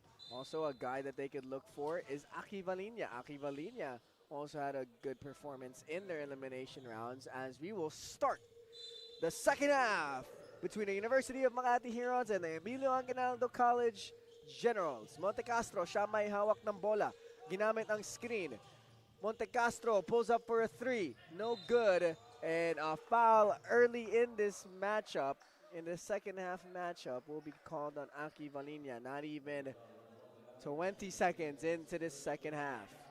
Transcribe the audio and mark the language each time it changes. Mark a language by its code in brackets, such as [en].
[en] Also a guy that they could look for is Aki Valinia. Aki Valinia also had a good performance in their elimination rounds, as we will start the second half between the University of Makati Herons and the EMILIO Aguinaldo College Generals. [tl] Monte Castro, siya may hawak ng bola. Ginamit ang screen. [en] Monte Castro pulls up for a 3. No good. And a foul early in this matchup, in the second half matchup, will be called on Aki Valinia. Not even 20 seconds into this second half.